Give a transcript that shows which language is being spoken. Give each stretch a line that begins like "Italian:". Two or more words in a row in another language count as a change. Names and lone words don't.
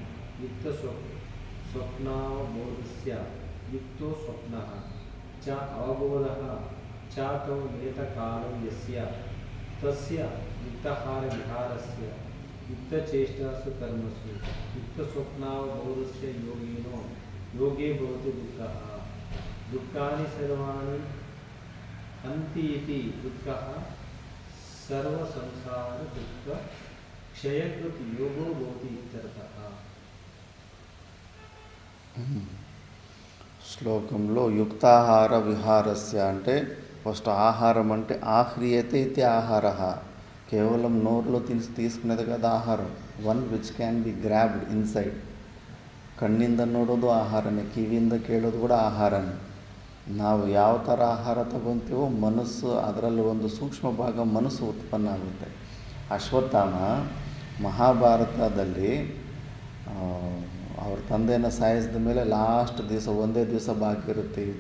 Sanskrit: युक्तस्वप्नावबोधस्य युक्तो स्वप्नः च अवबोधः च तौ नियतकालो यस्य तस्य युक्ताहारविहारस्य युक्तचेष्टासु कर्मसु युक्तस्वप्नावबोधस्य योगिनो योगे भवति दुःखः. दुःखानि सर्वाणि हन्ति इति दुःखः सर्वसंसारदुःख क्षयकृत् योगो भवति इत्यर्थः.
Telugu: శ్లోకంలో
Sanskrit: యుక్తాహార విహారస్య
Telugu: అంటే ఫస్ట్ ఆహారం అంటే ఆహ్రియతే ఇది ఆహార, కేవలం నోరులో తీసుకునేది కదా ఆహారం.
English: one which can be grabbed inside.
Kannada: ಕಣ್ಣಿಂದ ನೋಡೋದು ಆಹಾರನೇ, ಕಿವಿಯಿಂದ ಕೇಳೋದು ಕೂಡ ಆಹಾರನೇ. ನಾವು ಯಾವ ಥರ ಆಹಾರ ತಗೊತೀವೋ ಮನಸ್ಸು, ಅದರಲ್ಲಿ ಒಂದು ಸೂಕ್ಷ್ಮ ಭಾಗ ಮನಸ್ಸು ಉತ್ಪನ್ನ ಆಗುತ್ತೆ. ಅಶ್ವತ್ಥಾಮ ಮಹಾಭಾರತದಲ್ಲಿ ಅವ್ರ ತಂದೆನ ಸಾಯಿಸಿದ ಮೇಲೆ ಲಾಸ್ಟ್ ದಿವಸ ಒಂದೇ ದಿವಸ ಬಾಕಿ ಇರುತ್ತೆ ಯುದ್ಧ.